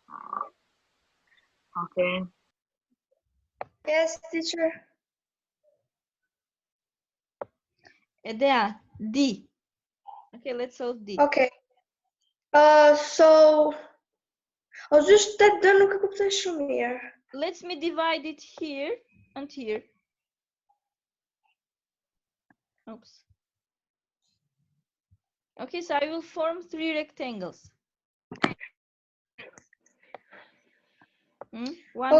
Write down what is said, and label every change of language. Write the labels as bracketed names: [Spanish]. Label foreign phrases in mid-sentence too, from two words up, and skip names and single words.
[English] Okay. Yes, teacher. Edea. D. Okay, let's solve D. [Albanian] Ok. So, o just të dënë nuk e kuptoj shumë mirë. [English] Let me divide it here and here. Oops. Okay, so I will form 3 rectangles. One